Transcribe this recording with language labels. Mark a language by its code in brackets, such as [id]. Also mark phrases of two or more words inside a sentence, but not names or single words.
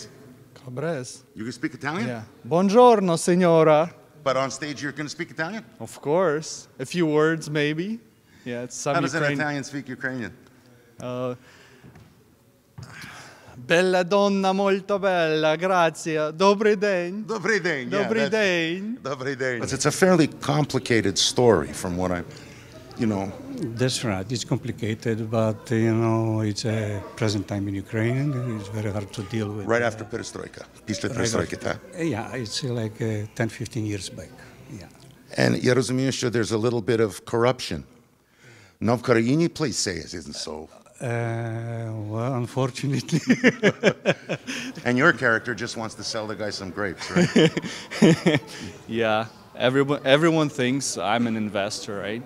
[en] Calabrese. You can speak Italian? [it] Yeah. Buongiorno, signora. [en] But on stage, you're going to speak Italian? Of course. A few words, maybe. Yeah, it's some How does an Ukrainian. Italian speak Ukrainian? [it] Bella donna, molto bella, grazie. [uk] Добрий день. Добрий день. Добрий день. Добрий день. [en] It's a fairly complicated story from what I'm, That's right. It's complicated, but, it's a present time in Ukraine. It's very hard to deal with. Right after Perestroika. [uk] Після Perestroiki, так? [en] Yeah, it's like 10-15 years back. Yeah. And [uk] я розумію, що [en] there's a little bit of corruption. No, [uk] в Країні, [en] please say it isn't so. Well, unfortunately. And your character just wants to sell the guy some grapes, right? Yeah, everyone thinks I'm an investor, right?